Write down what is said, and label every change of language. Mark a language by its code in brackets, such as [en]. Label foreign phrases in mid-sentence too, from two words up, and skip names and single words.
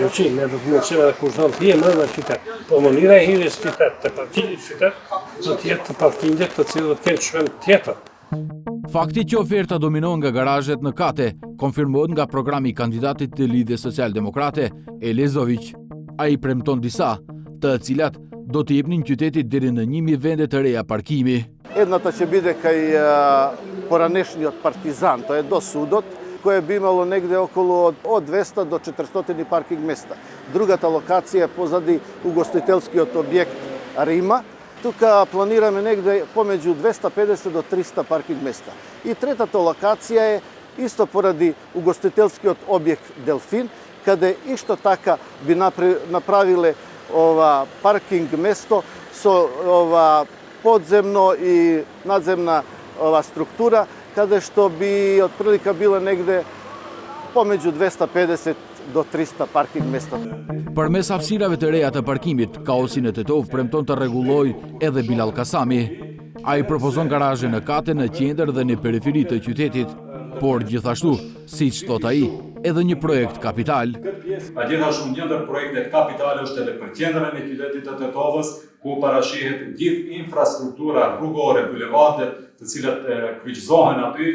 [sq] Jo, ne do të mësojmë edhe kushton të jenë në qytet. Po mënyra e hyrjes në qytet, të parkingit në qytet, do të jetë të parkinget të cilët kanë çmend tjetër. Fakti që oferta dominon nga garazhet në kate, konfirmohet nga programi i kandidatit të Lidhjes Social-Demokrate, Elezović. Ai premton disa, të cilat do të jepnin qytetit deri në 1000 vende të reja parkimi. [mk] Едната ќе биде кај поранешниот Партизан, тоа е до судот, кое би имало негде околу од 200 до 400 паркинг места. Другата локација е позади угостителскиот објект Рима. Тука планираме негде помеѓу 250 до 300 паркинг места. И третата локација е исто поради угостителскиот објект Делфин, каде исто така би направиле паркинг место со подземно и надземна структура, каде што би отприлика било негде помеѓу 250 до 300 паркинг места. [sq] Përmes hapësirave të reja të parkimit, kaosin e Tetov premton të rregullojë edhe Bilal Kasami. Ai propozon garazhe në kate, në qendër dhe në periferi të qytetit, por gjithashtu, siç thot ai, edhe një projekt kapital. A gjithashtu një ndër projektet kapitale është edhe për qendrën e qytetit të Tetovës, ku parashihet gjithë infrastruktura rrugore, bulevardet, të cilat kryqëzohen aty,